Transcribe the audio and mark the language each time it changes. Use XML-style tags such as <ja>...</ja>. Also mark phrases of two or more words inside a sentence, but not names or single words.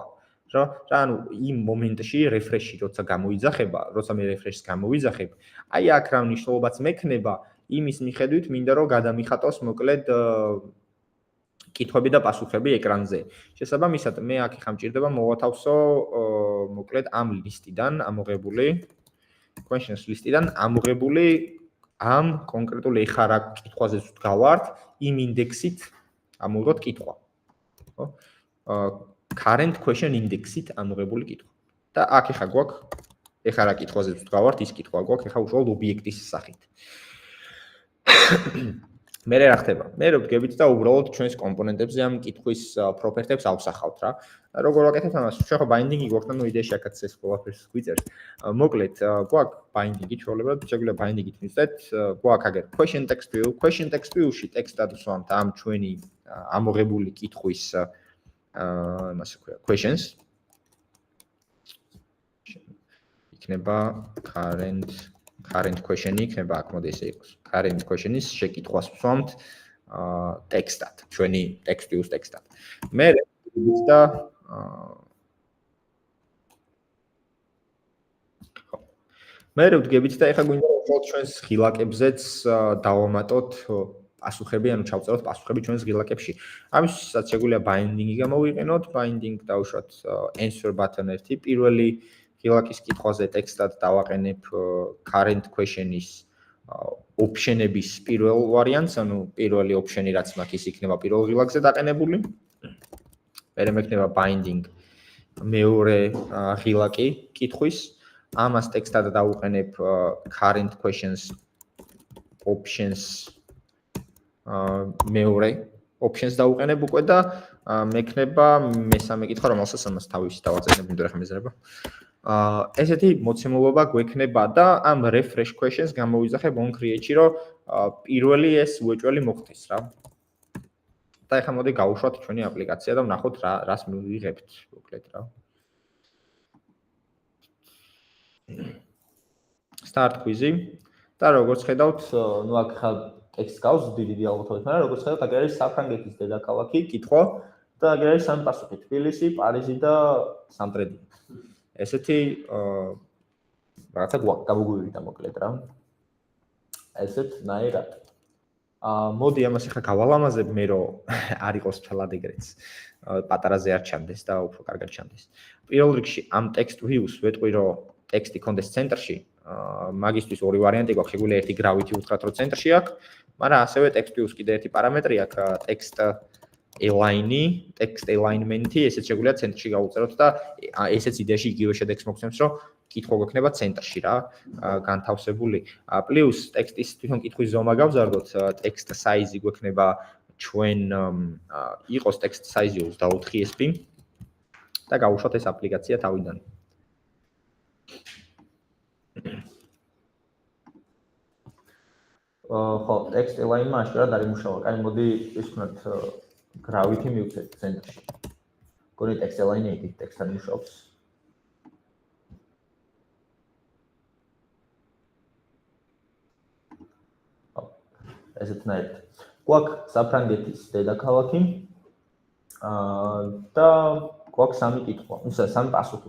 <ka>რა ანუ იმ მომენტში refresh-ი როცა გამოიძახება, როცა მე refresh-ს გამოვიძახებ, აი აქ რა მნიშვნელობაც მექნება, იმის მიხედვით მინდა რომ გადამიხატოს მოკლედ კითხვები და პასუხები ეკრანზე. შესაბამისად, მე აქ ხა მჭირდება მოვათავსო მოკლედ ამ ლისტიდან ამოღებული</ka> <en>questions list-</en> <ka>იდან ამოღებული ამ კონკრეტული ეხა რა კითხვაზე ვდგავართ, იმ ინდექსით ამოვიღოთ კითხვა. ხო?</ka> <en>current question index-</en> <ka>ით ამოღებული კითხვა. და აქ ეხა გვაქვს ეხა რა კითხვაზე ვდგავართ, ის კითხვა გვაქვს ეხა უშუალოდ ობიექტის სახით. მე რა ხდება? მე რო ვდგებით და უბრალოდ ჩვენს კომპონენტებზე ამ კითხვის პროპერტებს ავსახავთ რა. როგორ ვაკეთებ ამას? ჩვენ ხო binding-ი გვაქვს, ანუ იდეაში აქაც ეს ყველაფერს გვიწერს. მოკლედ, გვაქვს binding-ი, ჩვეულებრივად შეგვიძლია binding-ით მივწერთ, გვაქვს აგერ</ka> <en>question text view, question text view-</en> <ka>ში ტექსტად ვსვამთ ამ ჩვენი ამოღებული კითხვის იმას ქვია questions. იქნება</ka> <en>current question-</en> <ka>ი იქნება აქ მოდი ესე იყოს.</ka> <en>current question-</en> <ka>ის შეკითხვას ვსვამთ ტექსტად, ჩვენი</ka> <en>text view-</en> <ka>ს ტექსტად. მე და მე ვდგებით და ეხლა გვინდა რომ ჩვენს ღილაკებზეც დავამატოთ პასუხები, ანუ ჩავწეროთ პასუხები ჩვენს ღილაკებში. ამისთვისაც შეგვიძლია binding-ი გამოვიყენოთ, binding დავუშვათ</ka> <en>answer button</en> <ka>ერთი, პირველი ღილაკის კითხვაზე ტექსტად დავაყენებ</ka> <en>current question-</en> <ka>ის option-ების პირველ ვარიანტს, ანუ პირველი option-ი რაც მაქვს ის იქნება პირველ ღილაკზე დაყენებული. მერე მექნება binding მეორე ღილაკი კითხვის, ამას ტექსტად დავუყენებ</ka> <en>current questions options</en> <ka>მეორე options დავუყენებ უკვე და მექნება მესამე კითხვა, რომელსაც ამას თავისი დავაწერებ, იმიტომ რომ ხმეზრება. ესეთი მოცემულობა გვექნება და ამ</ka> <en>refresh questions</en> <ka>გამოვიძახებ</ka> <en>on create-</en> <ka>ში, რომ პირველი ეს უეჭველი მოხდეს რა. და ეხლა მოდი გავუშვათ ჩვენი აპლიკაცია და ვნახოთ რას მივიღებთ, მოკლედ რა.</ka> <en>start quiz-</en> <ka>ი და როგორც ხედავთ, ნუ აქ ხა ტექსტ გავს დიდი ალბათობით, მაგრამ როგორც ხედავთ, აქ არის საფრანგეთის დედაქალაქი, კითხვა და აქ არის სამი პასუხი: თბილისი, პარიზი და სამტრედია. ესეთი რაღაცა გამოგვივიდა მოკლედ რა. ესეთნაირად. მოდი ამას ახლა გავალამაზებ მე რომ არ იყოს თვალად ეგრეც. პატარაზე არ ჩანდეს და უფრო კარგად ჩანდეს. პირველ რიგში ამ</ka> <en>text views</en> <ka>ვეტყვი რომ ტექსტი კონდეს ცენტრში, მაგისტვის ორი ვარიანტი გვაქვს, შეგვიძლია ერთი gravity უთხრათ რომ ცენტრში აქვს, მაგრამ ასევე</ka> <en>text views</en> <ka>კიდე ერთი პარამეტრი აქვს,</ka> <en>text align-</en> <ka>ი,</ka> <en>text alignment-</en> <ka>ი, ესეც შეგვიძლია ცენტრში გავუწეროთ და ესეც იდეაში იგივე შედეგს მოგცემს, რომ კითხვა გვექნება ცენტრში რა, განთავსებული. პლუს ტექსტის თვითონ კითხვის ზომა გავზარდოთ,</ka> <en>text size-</en> <ka>ი გვექნება ჩვენ იყოს</ka> <en>text size-</en> <ka>ი 24 sp და გავუშვათ ეს აპლიკაცია თავიდან. ხო,</ka> <en>text align-</en> <ka>მა აშკარად არ იმუშავა. კაი, მოდი ის ვქნათ gravity მივცეთ ცენტრში. გონი</ka> <en>text align-</en> <ka>ი იქით ტექსტთან მუშაობს. ესეთნაირად. გვაქვს საფრანგეთის დედაქალაქი და გვაქვს სამი კითხვა, სამი პასუხი.</ka>